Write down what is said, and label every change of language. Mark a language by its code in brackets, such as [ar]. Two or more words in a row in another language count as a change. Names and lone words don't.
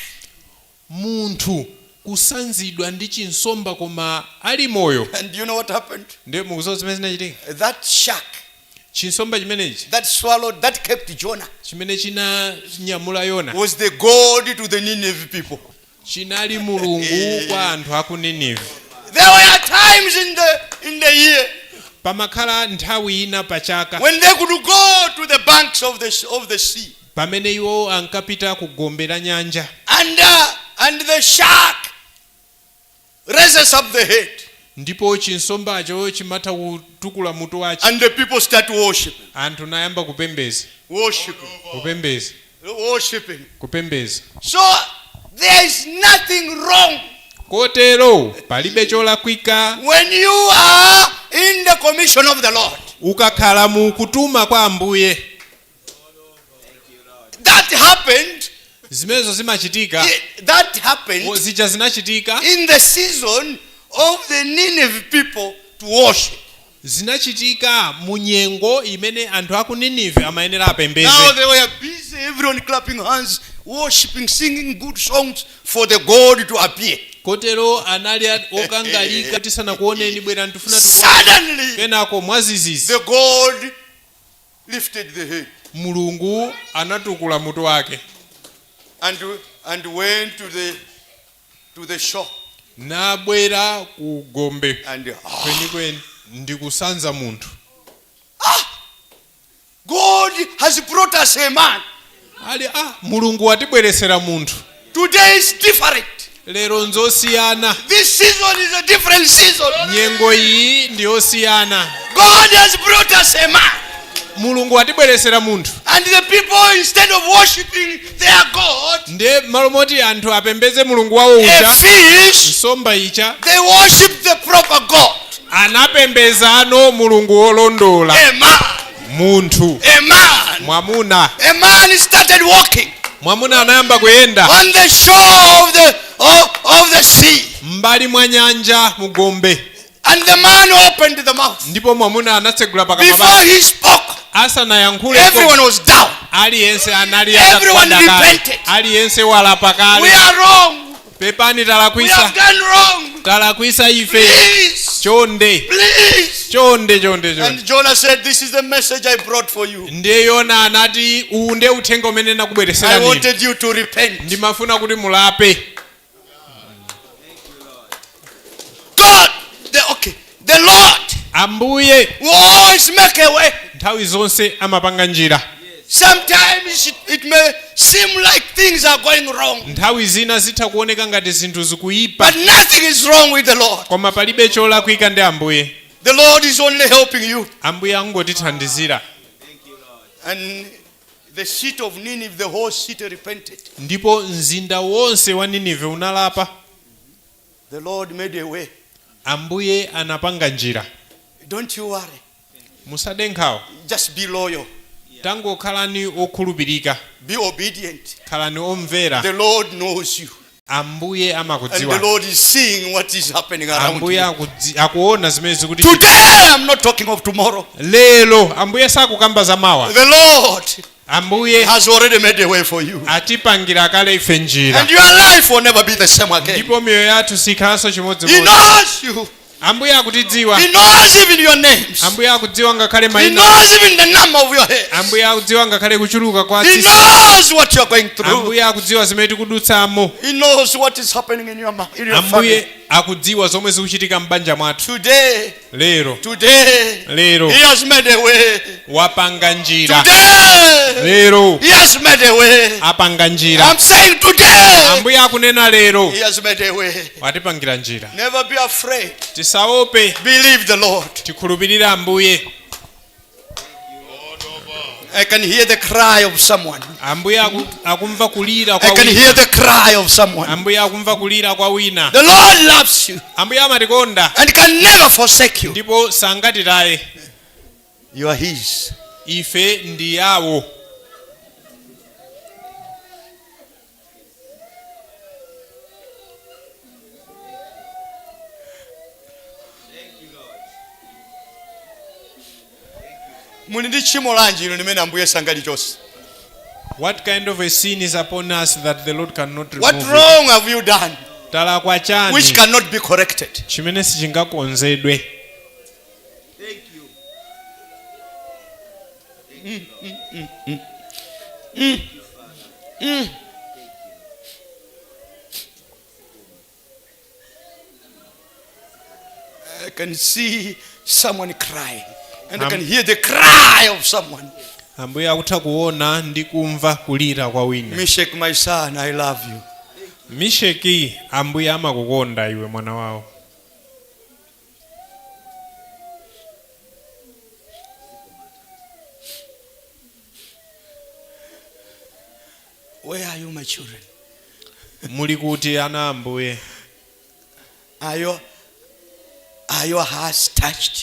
[ny] Munthu kusanzidwa ndi chinsomba koma ali moyo. [en] And you know what happened? [ny] Ndiye mukuzowa zimene zinachitika. [en] That shark [ny] Chinsomba chimenechi [en] that swallowed, that kept Jonah, [ny] chimene chinanyamula Yona [en] was the God to the Nineveh people. [ny] chinali mulungu kwa anthu aku Nineve. [en] There were times in the year [ny] Pamakhala nthawi ina pachaka [en] when they could go to the banks of the sea, [ny] pamene iwo ankapita ku gombe la nyanja, [en] and the shark raises up the head, [ny] ndipo chinsombacho chimatha kutukula mutu wace, [en] and the people start worshiping, [ny] anthu nayamba kupembeza, [en] worshiping, [ny] kupembeza, [en] worshiping. [ny] kupembeza. [en] So there is nothing wrong [ny] Kotero palibe cholakwika [en] when you are in the commission of the Lord. [ny] ukakhala mu kutuma kwa Ambuye. [en] That happened. [ny] Zimenezo zimachitika, [en] That happened [ny] zija zinachitika, [en] in the season of the Nineveh people to worship. [ny] zinachitika mu nyengo imene anthu aku Nineve amayenera [en] Now [ny] apembeze. [en] they were busy, everyone clapping hands, worshiping, singing good songs for the God to appear. [ny] Kotero anali okangalika tisana kuoneni bwera ntufuna tukuone. [en] Suddenly, [ny] Kenako mwazizizi [en] the God lifted the head [ny] Mulungu anatukula mutu wake [en] and went to the shore [ny] nabwera ku gombe [en] and [ny] kwenikweni ndi kusanza munthu. [en] God has brought us a man. [ny] Ali Mulungu watibweresera munthu. [en] Today is different. [ny] Lero nzosiyana. [en] This season is a different season. [ny] Nyengo iyi ndi yosiyana. [en] God has brought us a man. [ny] mulungu atibweresera munthu [en] And the people, instead of worshiping their God, [ny] ndiye malo moti anthu apembeze mulungu wawo [en] a [ny] uja [en] fish, [ny] nsomba icha [en] they worship the proper God. [ny] anapembeza ano mulungu wolondola [en] A man. [ny] munthu [en] A man. [ny] mwamuna [en] A man started walking [ny] mwamuna anayamba kuyenda [en] on the shore of the sea. [ny] mbali mwa nyanja mugombe [en] And the man opened the mouth. [ny] ndipo mwamuna anatsegula pakamwa [en] Before [ny] pake [en] he spoke, [ny] asanayankhule [en] everyone was down. [ny] aliyense anali [en] Everyone [ny] atagwada kale [en] repented. [ny] aliyense walapa [en] We [ny] kale [en] are wrong. [ny] pepani [en] We [ny] talakwisa [en] have done wrong. [ny] talakwisa ife [en] Please. [ny] chonde [en] Please. [ny] chonde [en] And Jonah said, this is the message I brought for you. [ny] ndiye yona anati uwu ndiye uthenga umene [en] I [ny] nakubwereserani [en] wanted you to repent. [ny] ndimafuna kuti mulape [en] God, the Lord [ny] ambuye [en] will always make a way. [ny] nthawi zonse amapanga njira [en] Sometimes it may seem like things are going wrong, [ny] nthawi zina zitha kuoneka ngati zinthu zikuyipa [en] but nothing is wrong with the Lord. [ny] koma palibe cholakwika ndi ambuye [en] The Lord is only helping you. [ny] ambuye angotithandizira [en] And the city of Nineveh, the whole city repented. [ny] ndipo mzinda wonse wa ninive unalapa [en] The Lord made a way. [ny] ambuye anapanga njira [en] Don't you worry. [ny] musade nkhawa [en] Just be loyal. [ny] tangokhalani okhulupirika [en] Be obedient. [ny] khalani omvera [en] The Lord knows you. [ny] ambuye [en] And the [ny] amakudziwa [en] Lord is seeing what is happening around [ny] ambuye [en] you. [ny] akuona zimene zikuti [en] Today, I'm not talking of tomorrow. [ny] lero ambuye sakukamba za mawa [en] The Lord [ny] ambuye [en] has already made a way for you. [ny] atipangira kale ife njira [en] And your life will never be the same again. [ny] ndipo miyoyo yathu sikhalanso [en] He [ny] chimodzimodzi [en] knows you. [ny] ambuye akutidziwa [en] He knows even your names. [ny] ambuye akudziwa ngakhale [en] He [ny] mayina [en] knows even the number of your hair. [ny] ambuye akudziwa ngakhale kuchuluka kwa [en] He [ny] tsitsi [en] knows what you're going through. [ny] ambuye akudziwa zimene tikudutsamo [en] He knows what is happening in your family. [ny] ambuye akudziwa zomwe zikuchitika m'banja mwathu [en] Today, [ny] lero [en] He has made a way. [ny] wapanga njira [en] Today, [ny] lero [en] He has made a way. [ny] apanga njira [en] I'm saying today, [ny] ambuye akunena lero [en] He has made a way. [ny] watipangira njira [en] Never be afraid. [ny] tisaope [en] Believe the Lord. [ny] tikhulupirire ambuye [en] I can hear the cry of someone. [ny] ambuye akumva kulira [en] I [ny] kwa [en] can [ny] wina [en] hear the cry of someone. [ny] ambuye akumva kulira kwa wina [en] The Lord loves you [ny] ambuye amatikonda [en] and can never forsake you. [ny] ndipo sangatitaye [en] You are His. [ny] ife ndi yawo Muli ndi tchimo lanji ino limene Ambuye sangalichotse? [en] what kind of a sin is upon us that the Lord cannot What remove it? wrong have you done [ny] talakwa [en] which [ny] chani [en] cannot be corrected? [ny] chimene sichingakonzedwe [en] I can see someone crying and I can hear the cry of someone. [ny] ambuye akutha kuona ndi kumva kulira kwa wina [en] Meshach, my son, I love you. [ny] misheki ambuye amakukonda iwe mwana wawo [en] Where are you, my children? [ny] muli kuti ana ambuye [en] Are your hearts touched?